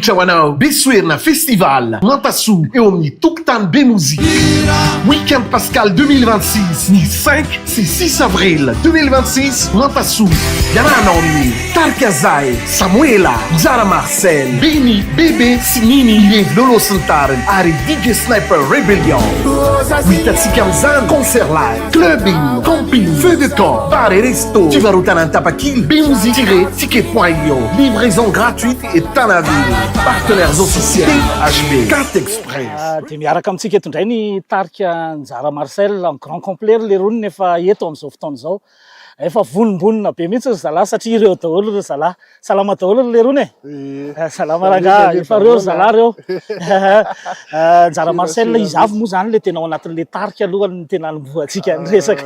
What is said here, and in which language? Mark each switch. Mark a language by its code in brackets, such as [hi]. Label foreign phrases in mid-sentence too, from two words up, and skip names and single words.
[mg] manolotra ho anao besoerina festival Nantassou eo amin'ny tokotany be mozika Week-end Pascal 2026 ny 5 sy 6 avril 2026 Nantassou iarahanao amin'ny Tarika Zay, Samuela, Zara Marcel, Beni, Bebe sy Nini Lievy Lolo sy ny tariny ary DJ Sniper Rebellion hitantsika amin'izany [en] concert live, clubbing, camping, [fr] feu de camp, bar et resto [mg] fivarotana ny tapakily [fr] bemusique-ticket.io livraison gratuite et Tanaville partenaires officiels THB Carte Express [mg] dia miaraka amintsika eto indray ny Tarika Zara Marcel [fr] en grand complet [mg] le rony nefa eto amin'izao fotoana izao efa vonimbonina be mihitsy zalahy satria ireo daholo ireo zalahy salama daholo le rony salama rangahy efa reo zalahy reo Zara Marcel izy avy moa zany le tena ao anatin'le Tarika aloha ny tena nomboantsika ny resaka